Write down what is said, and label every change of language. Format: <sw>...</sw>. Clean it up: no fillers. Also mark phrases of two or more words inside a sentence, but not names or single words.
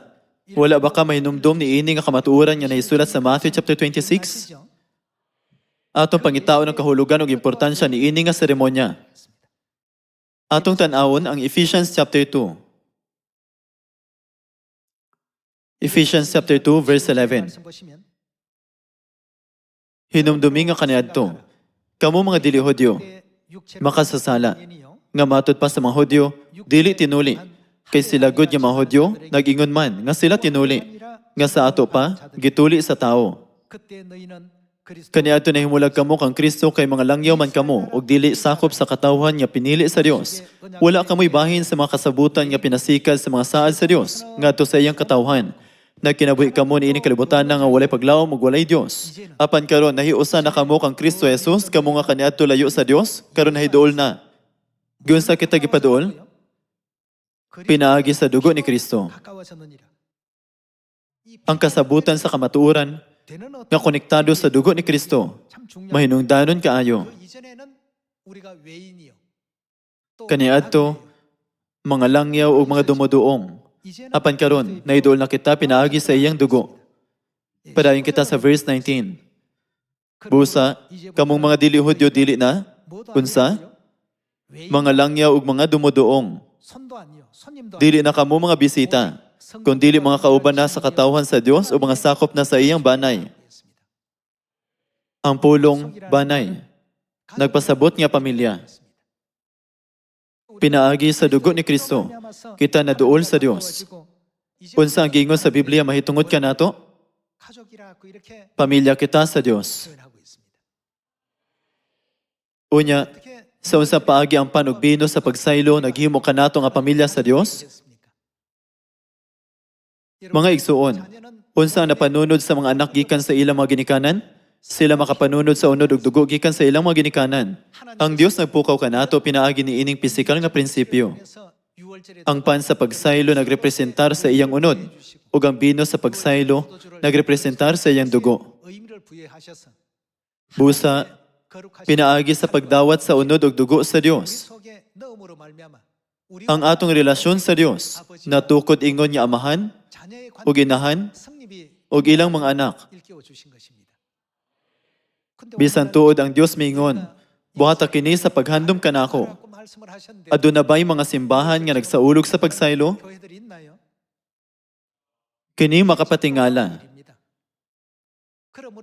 <ceb>Wala ba ka mahinumdom ni ini nga kamatuoran nga naisulat sa Matthew chapter 26? Atong pangitao ng kahulugan ug importansya ni ini nga seremonya. Atong tan-awon ang Ephesians chapter 2.</ceb> <en>Ephesians chapter 2 verse 11.</en> <ko>말씀 보시면</ko> <ceb>Hinumdumi nga kaniadto. Kamo mga dili Hudyo, makasasala. Nga matud pa sa mga Hudyo, dili tinuli. Kay sila gud nga mga Hudyo, nag-ingon man nga sila tinuli. Nga sa ato pa, gituli sa tao.</ceb> <ko>그때 너희는 그리스도</ko> <ceb>Kaniadto na himulag kamo kang Kristo kay mga langyaw man kamo ug dili sakop sa katawhan nga pinili sa Dios. Wala kamoy bahin sa mga kasabutan nga pinasikad sa mga saad sa Dios ngadto sa iyang katawhan. Nagkinabuhi kamo ni ining kalibutan nga walay paglawom ug walay Dios. Apan karon nahiusa na kamo kang Kristo Jesus kamo nga kaniadto layo sa Dios karon nahiduol na. Giunsa kita gipaduol? Pinaagi sa dugo ni Kristo.</ceb> <ko>가까워졌느니라.</ko> <ceb>Ang kasabutan sa kamatuoran</ceb> <ko>되는 어떤</ko> <ceb>nga konektado sa dugo ni Kristo</ceb> <ko>참 중요한</ko> <ceb>mahinungdanon kaayo.</ceb> <ko>그 이전에는 우리가 외인이요. 또</ko> <ceb>Kaniadto mga langyaw ug mga dumuduong.</ceb> <ko>이제는</ko> <ceb>Apan karon nahiduol na kita pinaagi sa iyang dugo. Padayon kita sa verse 19. Busa, kamong mga dili Hudyo dili na, unsa? Mga langyaw ug mga dumuduong.</ceb> <ko>손도 아니요. 손님도</ko> <ceb>Dili na kamo mga bisita, kung dili mga kauban na sa katawhan sa Dios o mga sakop na sa iyang banay. Ang pulong banay, nagpasabot nga pamilya. Pinaagi sa dugo ni Kristo, kita naduol sa Dios. Unsa ang gingon sa Biblia mahitungod ka nato?</ceb> <ko>가족이라고 이렇게</ko> <ceb>Pamilya kita sa Dios.</ceb> <ko>표현하고 있습니다.</ko> <ceb>Unya,</ceb> <ko>어떻게</ko> <ceb>sa unsa paagi ang panugbino sa pagsaylo naghimo ka nato nga pamilya sa Dios?</ceb> <ko>되겠습니까?</ko> <ceb>Mga igsuon, unsa ang napanunod sa mga anak gikan sa ilang mga ginikanan? Sila makapanunod sa unod ug dugo gikan sa ilang mga ginikanan. Ang Dios nagpukaw kanato pinaagi ni ining pisikal nga prinsipyo.</ceb> <ko>그래서 6월절에</ko> <ceb>Ang pan sa pagsaylo nagrepresentar sa iyang unod ug ang bino sa pagsaylo nagrepresentar sa iyang dugo.</ceb> <ko>의미를 부여하셔서</ko> <ceb>Busa,</ceb> <ko>거룩하신</ko> <ceb>pinaagi sa pagdawat sa unod ug dugo sa</ceb> <ko>우리</ko> <ceb>Dios.</ceb> <ko>속에 넣음으로 말미암아 우리</ko> <ceb>Ang atong relasyon sa Dios natukod ingon nga amahan</ceb> <ko>자녀의</ko> <ceb>ug inahan</ceb> <ko>성립이</ko> <ceb>ug ilang mga anak.</ceb> <ko>일깨워 주신 것입니다. 근데</ko> <ceb>Bisan tuod ang Dios mingon, buhata kini sa paghandom kanako.</ceb> <ko>오늘라고 말씀을 하셨는데</ko> <ceb>Aduna ba'y mga simbahan nga nagsaulog sa pagsaylo?</ceb> <ko>교회들이 있나요?</ko> <ceb>Kini makapatingala.</ceb> <ko>일입니다. 그러므로</ko>